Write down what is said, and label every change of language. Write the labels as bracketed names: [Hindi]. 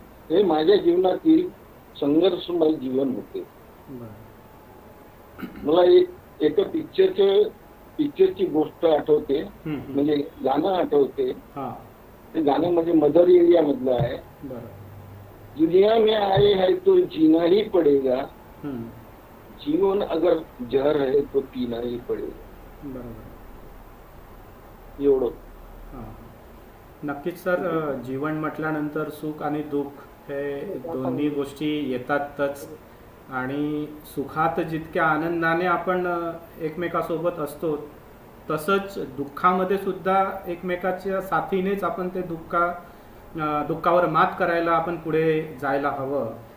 [Marathi] हे माझ्या जीवनातील संघर्षमय जीवन होते. मला एका पिक्चरची गोष्ट आठवते, म्हणजे गाणं आठवते. ते गाणं म्हणजे मदर एरिया मधलं आहे. [Hindi] दुनिया में आए है तो जीना ही पडेगा, जीवन अगर जहर है तो पीना ही पडेगा. [Marathi] एवढं. नक्कीच सर, जीवन म्हटल्यानंतर सुख आणि दुःख हे दोन्ही गोष्टी येतातच. आणि सुखात जितक्या आनंदाने आपण एकमेकासोबत असतो, तसंच दुःखामध्ये सुद्धा एकमेकाच्या साथीनेच आपण ते दुःखावर मात करायला आपण पुढे जायला हवं.